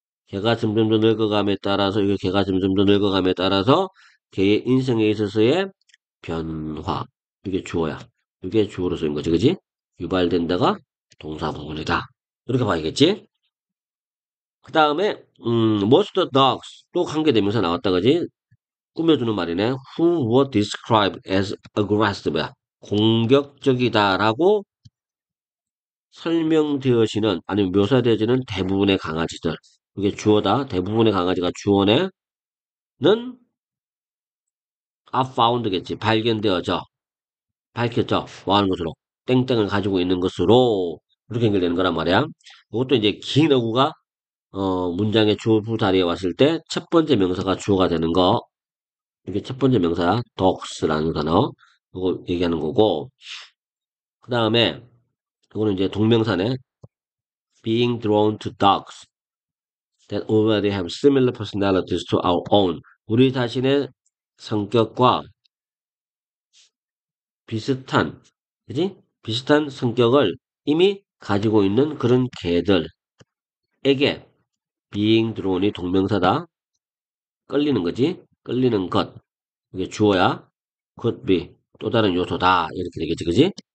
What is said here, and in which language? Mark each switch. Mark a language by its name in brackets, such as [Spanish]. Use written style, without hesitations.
[Korean] 걔가 점점 더 늙어감에 따라서, 이게 걔가 점점 더 늙어감에 따라서 걔의 인생에 있어서의 변화. 이게 주어야. 이게 주어로 쓰인 거지, 그지? 유발된다가 동사 부분이다. 이렇게 봐야겠지? 그 다음에, [English] most dogs. [Korean] 또 관계대명사 나왔다, 그지? 꾸며주는 말이네. [English] Who were described as aggressive야. [Korean] 공격적이다라고 설명되어지는, 아니면 묘사되어지는 대부분의 강아지들. 이게 주어다. 대부분의 강아지가 주어네. 는 [English] are found [Korean] 겠지. 발견되어져. 밝혔죠. 뭐 하는 것으로. 땡땡을 가지고 있는 것으로. 이렇게 연결되는 거란 말이야. 이것도 이제 긴 어구가 문장의 주어 자리에 왔을 때 첫 번째 명사가 주어가 되는 거. 이게 첫 번째 명사야. dogs라는 단어. 이거 얘기하는 거고. 그 다음에 이거는 이제 동명사네. [English] Being drawn to dogs that already have similar personalities to our own. [Korean] 우리 자신의 성격과 비슷한, 그지? 비슷한 성격을 이미 가지고 있는 그런 개들에게 [English] being drawn [Korean] 이 동명사다. 끌리는 거지. 끌리는 것. 이게 주어야. [English] could be. [Korean] 또 다른 요소다. 이렇게 되겠지. 그지?